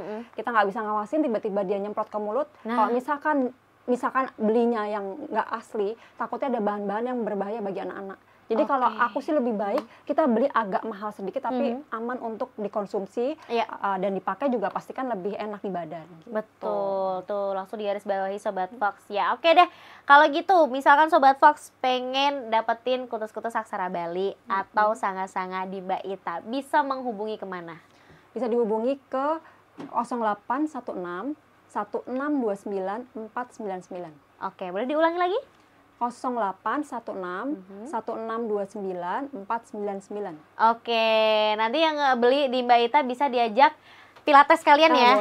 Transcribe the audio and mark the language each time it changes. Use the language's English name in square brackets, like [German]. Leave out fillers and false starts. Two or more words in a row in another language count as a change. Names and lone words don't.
[Indonesian] Kita nggak bisa ngawasin, tiba-tiba dia nyemprot ke mulut. Kalau misalkan belinya yang nggak asli, takutnya ada bahan-bahan yang berbahaya bagi anak-anak. Jadi kalau aku sih lebih baik kita beli agak mahal sedikit tapi aman untuk dikonsumsi dan dipakai juga pastikan lebih enak di badan. Gitu. Betul, tuh langsung digarisbawahi Sobat Fox ya. Oke deh, kalau gitu misalkan Sobat Fox pengen dapetin kutus-kutus aksara Bali atau sanga-sanga di Mbak Ita, bisa menghubungi kemana? Bisa dihubungi ke 0816 1629 499. Oke, boleh diulangi lagi? 0816 1629 499. Oke, nanti yang beli di Mbak Ita bisa diajak pilates kalian ya?